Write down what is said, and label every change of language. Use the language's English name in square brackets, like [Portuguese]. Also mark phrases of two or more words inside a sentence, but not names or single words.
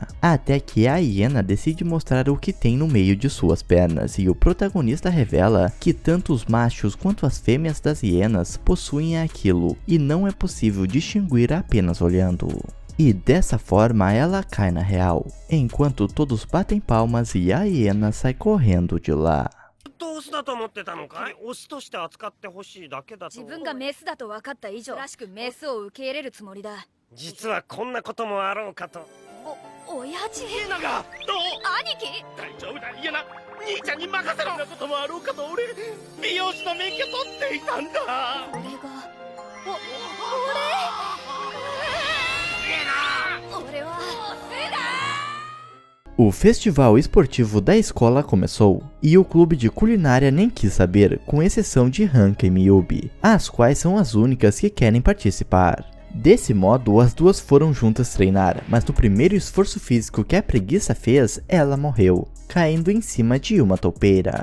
[Portuguese] Até que a hiena decide mostrar o que tem no meio de suas pernas e o protagonista revela que tanto os machos quanto as fêmeas das hienas possuem aquilo e não é possível distinguir apenas olhando. E dessa forma ela cai na real, enquanto todos batem palmas e a hiena sai correndo de lá. [Japanese] オスだと思ってたのかい？オスとして扱ってほしいだけだと。自分がメスだと分かった以上らしくメスを受け入れるつもりだ。実はこんなこともあろうかと。親父。家長どう？兄貴。大丈夫だ家長、兄ちゃんに任せろ。そんなこともあろうかと俺美容師の免許取っていたんだ。俺が俺は [Portuguese] O festival esportivo da escola começou, e o clube de culinária nem quis saber, com exceção de Hanka e Miyubi, as quais são as únicas que querem participar. Desse modo, as duas foram juntas treinar, mas no primeiro esforço físico que a preguiça fez, ela morreu, caindo em cima de uma toupeira.